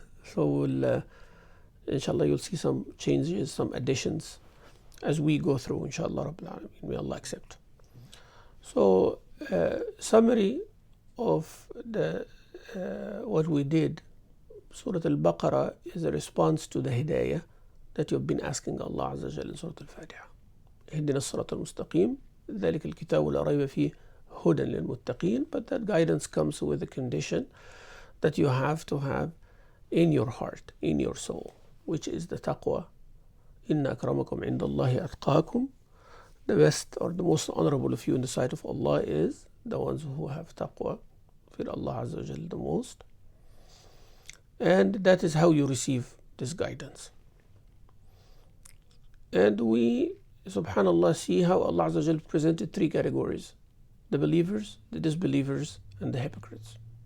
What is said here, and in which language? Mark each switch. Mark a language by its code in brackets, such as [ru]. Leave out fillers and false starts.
[en] So we'll, inshallah, you'll see some changes, some additions as we go through, inshallah Rabbil Alameen. May Allah accept. So summary of the what we did. Surah Al-Baqarah is a response to the hidayah that you've been asking Allah Azza wa Jalla in Surah Al-Fatiha. [ar] اهدنا الصراط المستقيم ذلك الكتاب لا ريب فيه هدى للمتقين. [en] But that guidance comes with a condition that you have to have in your heart, in your soul, which is the taqwa. [ar] إن أكرمكم عند الله أتقاكم. [en] The best or the most honorable of you in the sight of Allah is the ones who have taqwa, fear Allah Azza wa Jalla the most. And that is how you receive this guidance. And we, subhanallah, see how Allah Azza wa Jalla presented 3 categories: the believers, the disbelievers, and the hypocrites.